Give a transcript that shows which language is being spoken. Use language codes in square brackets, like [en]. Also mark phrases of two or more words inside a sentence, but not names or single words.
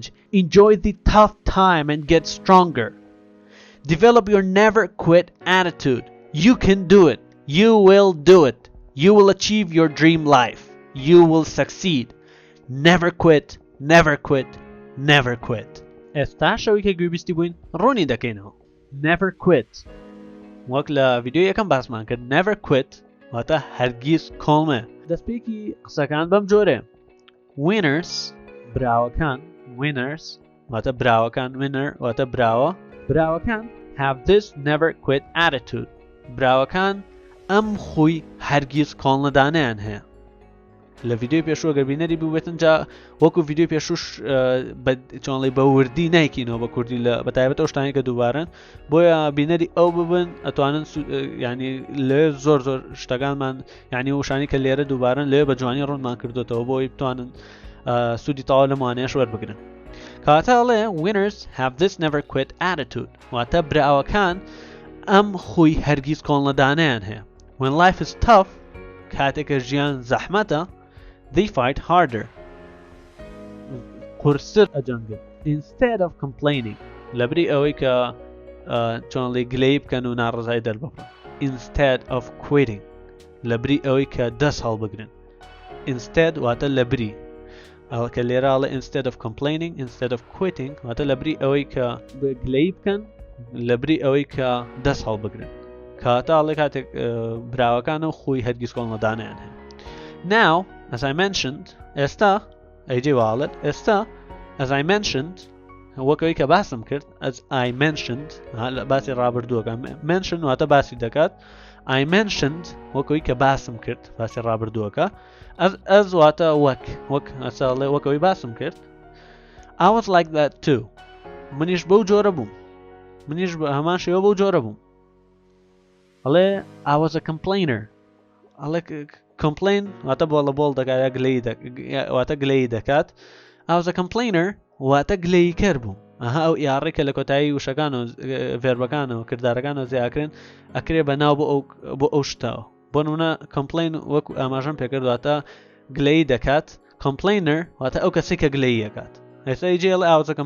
[en] Enjoy the tough time and get stronger. Develop your never quit attitude. You can do it. You will do it. You will achieve your dream life. You will succeed. Never quit. Never quit. Never quit. [ckb] ئێستا شەوێکی گوێبیستی بووین ڕوونی دەکەینەوە. [en] Never quit. [ckb] وەک لە ڤیدیۆ یەکەم باسمان کرد [en] never quit [ckb] واتە هەرگیز کۆڵمێ. دەستپێکی قسەکان بەم جۆرێ. Winners براوەکان winners واتە براوەکان winner واتە براوە. [en] براوەکان have this never quit attitude. [ckb] براوەکان ئەم خوی هەرگیز کۆڵنەدانیان هەیە. لە ڤیدیۆی پێشوە گەر بینەری ببێتن جا وەکو ڤیدیۆی پێشوش چۆنڵی بە وردی نایکینەوە بە کوردی لە بەتایبەت ئەو شتانی کە دووبارن بۆیە بینەری ئەو ببن ئەتوانن ینی لێ زۆر شتەکانمان ینی وشانی کە لێرە دووبارن لێ بە جوانی ڕوونمان کردوێتەوە بۆی بتوانن سوودی تەواو لەمانەیەش وەربگرن. کاتە ئەڵێ [en] winners have this never quit attitude [ckb] واتە براوەکان ئەم خوی هەرگیز کۆڵنەدانیان هەیە. [en] When life is tough [ckb] کاتێکە ژیان زەحمەتە [en] they fight harder. [ckb] قورستر ئەجەنگن. [en] Instead of complaining. [ckb] لەبری ئەوەی کە چۆنڵی گلەی بکەن و ناڕزای دەربڕن. [en] Instead of quitting. [ckb] لەبری ئەوەی کە دەست هەڵبگرن. Instead واتە لەبری. کە لێراڵە [en] instead of complaining, instead of quitting [ckb] واتە لەبری ئەوەی کە گلەی بکەن لەبری ئەوەی کە دەست هەڵبگرن. کاتاڵێ کاتێک براوەکانە و خۆی هەرگیز کۆڵنەدانیان هەیە. [en] Now, as I mentioned, [ckb] ئێستا ئەیجێ واڵێت ئێستا [en] as I mentioned [ckb] وەکەوەی کە باسم کرد [en] as I mentioned [ckb] باسی ڕابردووەکە mention واتە باسی دەکات [en] I mentioned [ckb] وەکەوەی کە باسم کرد باسی ڕابردووەکە as واتە وەک ئەساڵێ وەکەوەی باسم کرد [en] I was like that too. [ckb] منیش بەو جۆرە بووم. منیش هەمان شێوە بەو جۆرە بووم. [en] ئەڵێ I was a complainer. [ckb] ئەڵێ complain واتە بۆڵە دەکات واتە گلەی دەکات. [en] I was a complainer [ckb] واتە گلەی کرد بوو. ئەها ئەو یاڕێکە لە کۆتایی وشەکان و ڤێربەکانەوە کردارەکانەوە زیاکردن ئەکرێ بەناو بۆ ئەو شتەوە. بۆ نمونە complain وەکو ئاماژەم پێکرد واتە گلەی دەکات. complainer واتە ئەو کەسێک کە گلەی دەکات. ئێستا ئیجێڵێ [en] I was a complainer [ckb] واتە کەسێکی گلەی کرد بوو. [en] If you are a complainer,